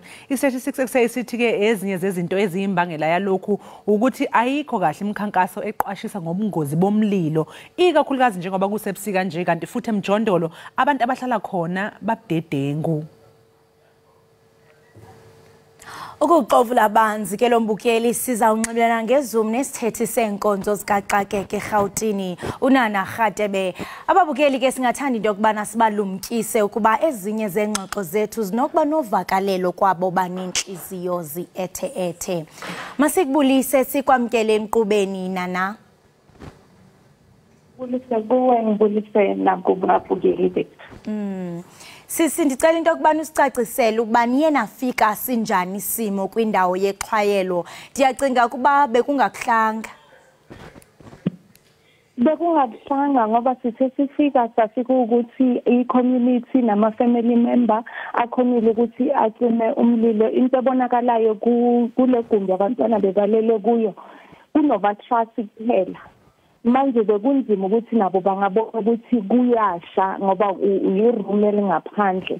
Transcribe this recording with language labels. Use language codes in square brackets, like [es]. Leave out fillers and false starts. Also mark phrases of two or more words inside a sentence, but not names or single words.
[zu] I-Statistics SA sithi ke ezinye zezinto eziyimbangela yalokhu ukuthi ayikho kahle imikhankaso eqwashisa ngobungozi bomlilo, ikakhulukazi njengoba kusebusika nje kanti futhi emjondolo abantu abahlala khona babudedengu. [xh] Ukuxovula abanzi ke lombukeli siza unxibelana ngeZoom nesithethi senkonzo zikaxakeke eGauteng uNana Rhatebe. Ababukeli ke singathanda into yokubana sibalumkise ukuba ezinye zengxoxo zethu zinokuba novakalelo kwabo banenhliziyo zi-ethe-ethe. Masikubulise sikwamkele enkqubeni Nana. [zu] Bulise kuwe ngibulise nakubabukeli bethu. [xh] Sisi ndicela into yokubana usicacisele ukuba niye nafika sinjani isimo kwindawo yexhwayelo. Ndiyacinga ukuba bekungakuhlanga. [zu] Bekungakuhlanga ngoba sithe sifika safika ukuthi i-community nama- [en] family member [zu] akhonile ukuthi acime umlilo. [xh] Into ebonakalayo kule gumbi abantwana bebalele kuyo kunoba-trust kuphela. [zu] Manje bekunzima ukuthi nabo bangabona ukuthi kuyasha ngoba uyiroom elingaphandle.